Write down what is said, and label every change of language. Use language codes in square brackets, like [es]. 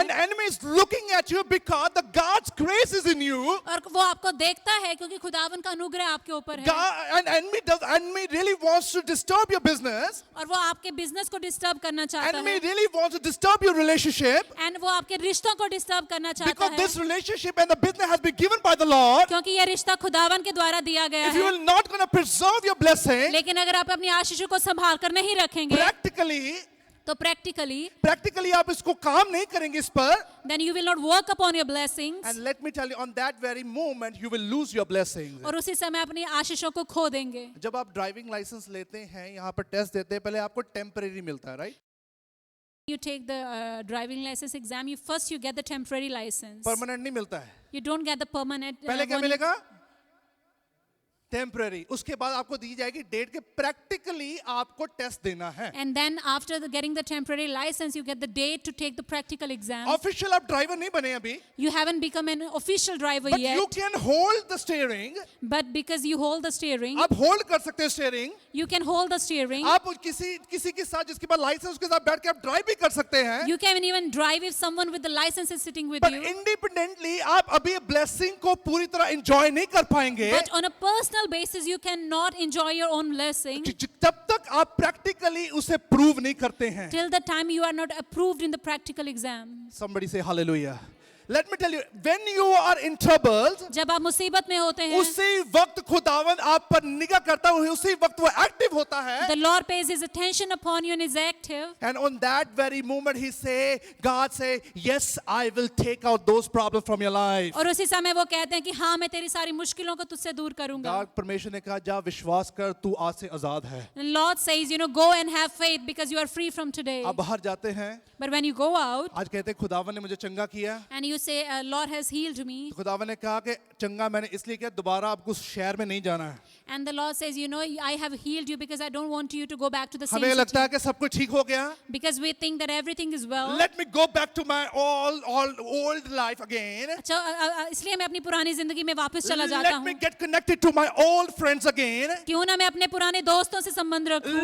[en] and enemy is looking at you because the God's grace is in you. [hi] और वो आपको देखता है क्योंकि खुदावन का अनुग्रह आपके ऊपर है. [en] God, and enemy really wants to disturb your business. [hi] और वो आपके बिजनेस को डिस्टर्ब करना चाहता [en] Enemy [hi] है. [en] really wants to disturb your relationship [hi] and वो आपके रिश्तों को डिस्टर्ब करना चाहता [en] because [hi] है [en] this relationship and the business has been given by the Lord. [hi] क्योंकि ये रिश्ता खुदावन के द्वारा दिया गया [en] If you [hi] है. [en] will not going to preserve your blessing, [hi] लेकिन अगर आप अपनी आशीषों को संभाल कर नहीं रखेंगे तो practically आप इसको काम नहीं करेंगे इस पर. [en] then you will not work upon your blessings. And let me tell you, on that very moment, you will lose your blessings. [hi] और उसी समय अपनी आशीषों को खो देंगे. जब आप ड्राइविंग लाइसेंस लेते हैं, यहाँ पर टेस्ट देते हैं, पहले आपको टेम्परेरी मिलता है, right? [en] You take the driving license exam, you get the temporary license. [hi] Permanent नहीं मिलता है. [en] You don't get the permanent. [hi] पहले क्या मिलेगा? टेम्पररी. उसके बाद आपको दी जाएगी डेट के प्रैक्टिकली आपको टेस्ट देना है. [en] And then after getting the temporary license, you get the date to take the practical exam. [hi] Official आप ड्राइवर नहीं बने अभी. [en] You haven't become an official driver But yet. you can hold the steering. But because you hold the steering, [hi] आप hold कर सकते हैं steering. [en] you can hold the steering. [hi] आप किसी के साथ जिसके पास लाइसेंस उसके साथ बैठ के आप ड्राइव भी कर सकते हैं. [en] You can even drive if someone with the license is sitting with But you. [hi] independently आप अभी ब्लेसिंग को पूरी तरह एंजॉय नहीं कर पाएंगे. [en] But on a personal basis, you cannot enjoy your own blessing [hi] जब तक आप प्रैक्टिकली उसे प्रूव नहीं करते हैं. [en] till the time you are not approved in the practical exam. Somebody say hallelujah. Let me tell you, when you are in trouble, [hi] जब आप मुसीबत में होते हैं, उसी वक्त खुदावन आप पर निगाह करता है, उसी वक्त वो एक्टिव होता है. [en] the Lord pays his attention upon you and is active. And on that very moment God say, yes, I will take out those problems from your life. [hi] और उसी समय वो कहते हैं कि हाँ मैं तेरी सारी मुश्किलों को तुझसे दूर करूंगा. God, परमेश्वर ने कहा जा विश्वास कर, तू आज से आजाद है. [en] And Lord says, go and have faith because you are free from today. [hi] आप बाहर जाते हैं, [en] But when you go out [hi] आज कहते हैं खुदावन ने मुझे चंगा किया. [en] and you say, Lord has healed me, [hi] खुदावन ने कहा कि चंगा मैंने इसलिए किया, दोबारा आपको उस शहर में नहीं जाना है. [en] and the Lord says, I have healed you because I don't want you to go back to the same [hi] हमें लगता है [en] city. [hi] कि सब कुछ ठीक हो गया. [en] Because we think that everything is well. Let me go back to my all old life again. [hi] अच्छा, इसलिए मैं अपनी पुरानी जिंदगी में वापस चला जाता [en] Let me [hi] हूँ. [en] get connected to my old friends again. [hi] क्यों ना मैं अपने पुराने दोस्तों से संबंध रखूं.